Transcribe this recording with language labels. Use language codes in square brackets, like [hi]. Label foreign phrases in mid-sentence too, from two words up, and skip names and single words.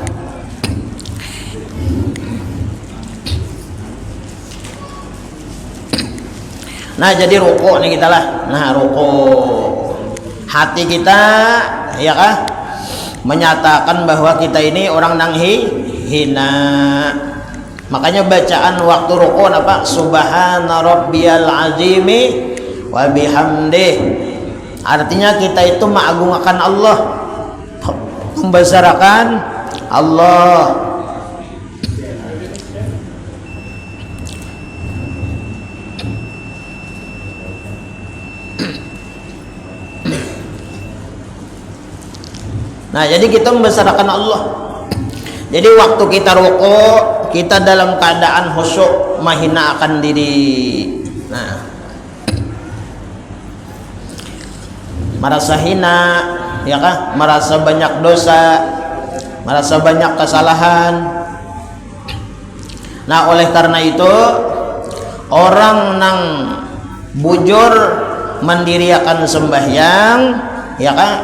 [bjn] Nah, jadi rukuk nih kita lah. Nah, rukuk. Hati kita, ya kah? Menyatakan bahwa kita ini orang nang hina. Makanya bacaan waktu rukuk apa? [ar] سبحان ربي العظيم وبحمده. [bjn] Artinya kita itu mengagungkan Allah, membesarkan Allah. Nah, jadi kita membesarkan Allah. Jadi waktu kita rukuk, kita dalam keadaan khusyuk, menghina akan diri. Nah, merasa hina, ya kah? Merasa banyak dosa, merasa banyak kesalahan. Nah, oleh karena itu orang nang bujur mendiriakan sembahyang, ya kah?